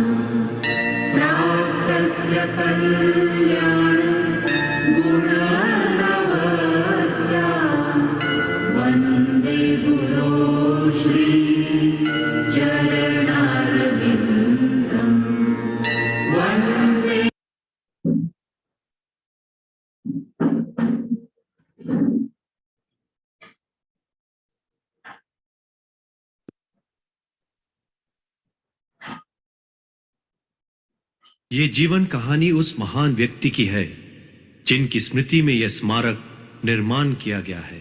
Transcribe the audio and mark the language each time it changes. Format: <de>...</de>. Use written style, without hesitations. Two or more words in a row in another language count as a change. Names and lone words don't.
<sa>प्राप्तस्य कल्याणं गुणनवस्य वन्दे गुरो श्री चरणारविन्दम्। वन्दे</sa> <hi>ये जीवन कहानी उस महान व्यक्ति की है जिनकी स्मृति में यह स्मारक निर्माण किया गया है।</hi>